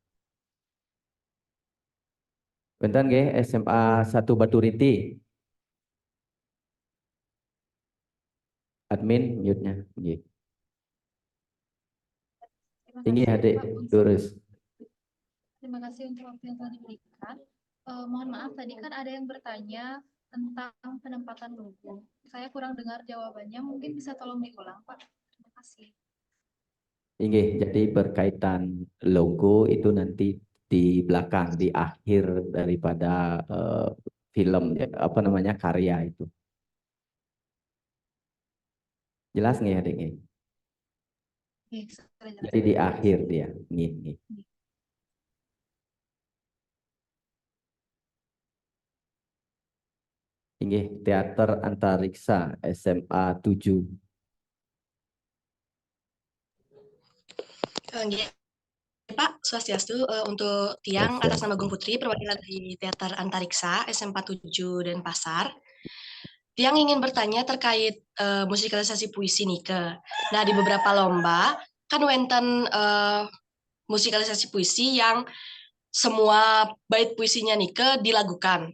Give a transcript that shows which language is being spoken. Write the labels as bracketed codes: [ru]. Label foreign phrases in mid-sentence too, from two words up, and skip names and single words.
[id] Bentar nggih, SMA 1 Baturiti. Admin mute-nya. Nggih. Inggih Adik, terus. Terima kasih untuk waktu yang telah diberikan. Mohon maaf, tadi kan ada yang bertanya tentang penempatan logo. Saya kurang dengar jawabannya, mungkin bisa tolong diulang, Pak. Terima kasih. Inggih, jadi berkaitan logo itu nanti di belakang, di akhir daripada film, apa namanya, karya itu. Jelas nggak Adik? Jadi di akhir dia. Nggih. Inggih, Teater Antariksa SMA 7. Pak Swastiastu, untuk Tiang atas nama Gung Putri, perwakilan dari Teater Antariksa SMA 7 Denpasar. Tiang ingin bertanya terkait musikalisasi puisi Nike. Nah, di beberapa lomba kan wenten musikalisasi puisi yang semua bait puisinya Nike dilagukan.